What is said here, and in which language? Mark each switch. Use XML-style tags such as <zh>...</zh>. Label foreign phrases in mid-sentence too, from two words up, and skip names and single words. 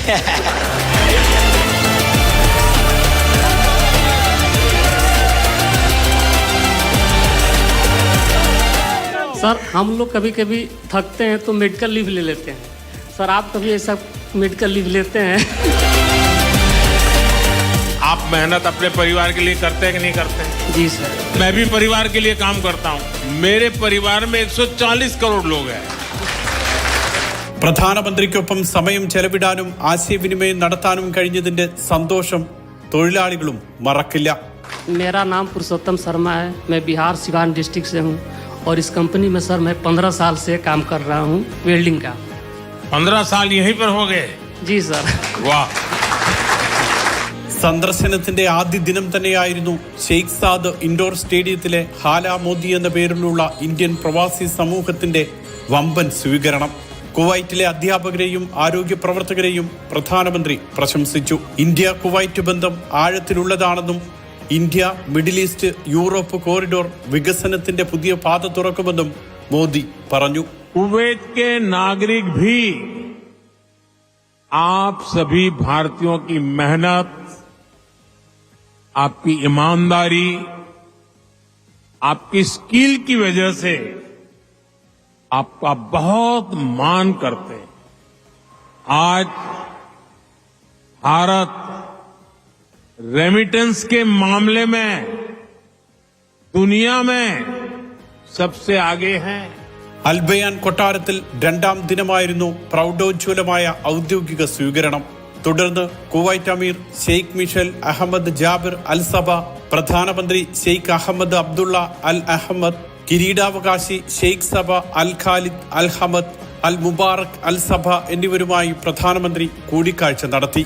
<hi>सर हम लोग कभी कभी थकते हैं तो</hi> <en>medical leave</en> <hi>ले लेते हैं। सर आप कभी ऐसा</hi> <en>medical leave</en> <hi>लेते हैं? आप मेहनत अपने परिवार के लिए करते हैं कि नहीं करते हैं? जी सर। मैं भी परिवार के लिए काम करता हूँ। मेरे परिवार में 140 करोड़ लोग हैं।</hi> <ml>പ്രധാനമന്ത്രിക്കൊപ്പം സമയം ചെലവിടാനും ആശയവിനിമയം നടത്താനും കഴിഞ്ഞതിന്റെ സന്തോഷം തൊഴിലാളികളും മറക്കില്ല.</ml> <hi>मेरा नाम पुरुषोत्तम शर्मा है। मैं बिहार सिवान डिस्ट्रिक्ट से हूँ और इस कंपनी में सर मैं 15 साल से काम कर रहा हूँ वेल्डिंग का। 15 साल यहीं पर हो गए? जी सर। वाह।</hi> <ml>സന്ദർശനത്തിന്റെ ആദ്യ ദിനം തന്നെയായിരുന്നു ഷെയ്ഖ് സാദ് ഇൻഡോർ സ്റ്റേഡിയത്തിലെ ഹാല മോദി എന്ന പേരിലുള്ള ഇന്ത്യൻ പ്രവാസി സമൂഹത്തിന്റെ വമ്പൻ സ്വീകരണം. കുവൈറ്റിലെ അധ്യാപകരെയും ആരോഗ്യ പ്രവർത്തകരെയും പ്രധാനമന്ത്രി പ്രശംസിച്ചു. ഇന്ത്യ കുവൈറ്റ് ബന്ധം ആഴത്തിലുള്ളതാണെന്നും ഇന്ത്യ മിഡിൽ ഈസ്റ്റ് യൂറോപ്പ് കോറിഡോർ വികസനത്തിന്റെ പുതിയ പാത തുറക്കുമെന്നും മോദി പറഞ്ഞു.</ml> <hi>कुवैत के नागरिक भी आप सभी भारतीयों की मेहनत, आपकी ईमानदारी, आपकी स्किल की वजह से आपका बहुत मान करते हैं। आज भारत रेमिटेंस के मामले में दुनिया में सबसे आगे है.</hi> <ml>അൽബയാൻ കൊട്ടാരത്തിൽ 2ാം ദിനമായിരുന്നു പ്രൗഢോജ്വലമായ ഔദ്യോഗിക സ്വീകരണം. തുടർന്ന് കുവൈറ്റ് അമീർ ഷെയ്ഖ് മിഷൽ അഹമ്മദ് ജാബിർ അൽ സബ, പ്രധാനമന്ത്രി ഷെയ്ഖ് അഹമ്മദ് അബ്ദുള്ള അൽ അഹമ്മദ്, കിരീടാവകാശി ഷെയ്ഖ് സബ അൽ ഖാലിദ് അൽ ഹമദ് അൽ മുബാറക് അൽ സഭ എന്നിവരുമായി പ്രധാനമന്ത്രി കൂടിക്കാഴ്ച നടത്തി.</ml>